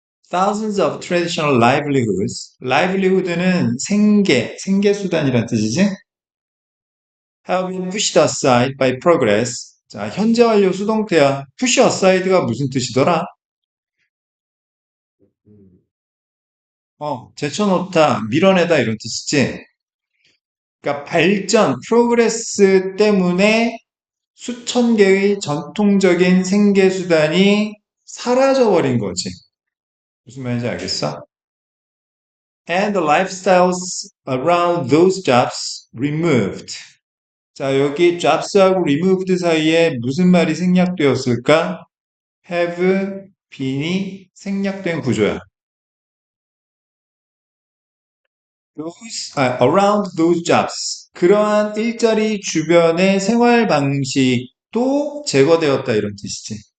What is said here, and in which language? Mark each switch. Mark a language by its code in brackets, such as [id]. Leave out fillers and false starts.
[en] Thousands of traditional livelihoods. [ko] livelihood는 생계수단이란 뜻이지? [en] Have been pushed aside by progress. [ko] 자, 현재 완료 수동태야. push aside가 무슨 뜻이더라? 제쳐놓다, 밀어내다 이런 뜻이지. 그러니까 발전, 프로그레스 때문에 수천 개의 전통적인 생계수단이 사라져버린 거지. 무슨 말인지 알겠어? [en] And the lifestyles around those jobs removed. [ko] 자, 여기 jobs하고 removed 사이에 무슨 말이 생략되었을까? have been이 생략된 구조야. [en] around those jobs. [ko] 그러한 일자리 주변의 생활 방식도 제거되었다 이런 뜻이지.